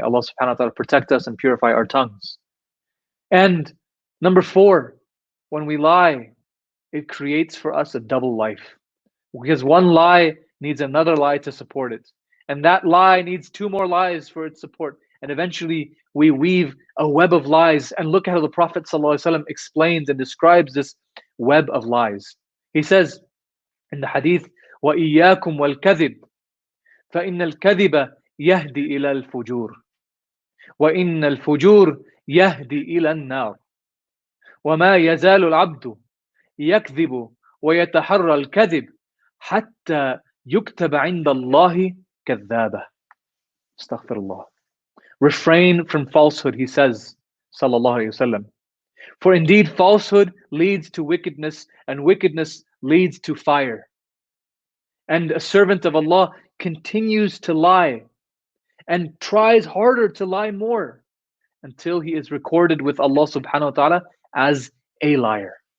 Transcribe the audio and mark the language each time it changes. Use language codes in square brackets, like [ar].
[en] May Allah subhanahu wa ta'ala protect us and purify our tongues. And number four, when we lie, it creates for us a double life. Because one lie needs another lie to support it. And that lie needs two more lies for its support. And eventually we weave a web of lies. And look at how the Prophet ﷺ explains and describes this web of lies. [ar] He says in the hadith, وَإِيَّاكُمْ وَالْكَذِبِ فَإِنَّ الْكَذِبَ يَهْدِي إِلَى الْفُجُورِ. وإن الفجور يهدي إلى النار وما يزال العبد يكذب ويتحرى الكذب حتى يكتب عند الله كذابا. Astaghfirullah. [en] Refrain from falsehood, he says, sallallahu alayhi wasallam. For indeed falsehood leads to wickedness, and wickedness leads to fire. And a servant of Allah continues to lie and tries harder to lie more until he is recorded with Allah subhanahu wa ta'ala as a liar.